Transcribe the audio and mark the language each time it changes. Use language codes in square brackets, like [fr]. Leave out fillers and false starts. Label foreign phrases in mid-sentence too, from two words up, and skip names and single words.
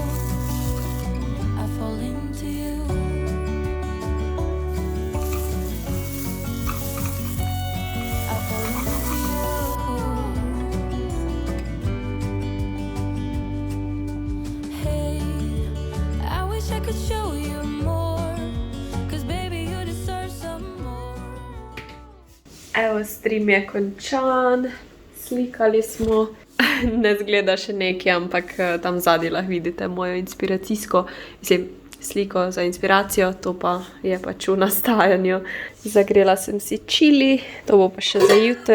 [en] I fall into you. I fall into you. Hey, I wish I could show you more. 'Cause baby you deserve some more. [sl] Evo, stream je končan. Slikali smo. Ne zgleda še nekaj, ampak tam zadaj lahko vidite mojo inspiracijsko, sliko za inspiracijo, to pa je pač v nastajanju. Zagrela sem si čili, to bo pa še za jutri.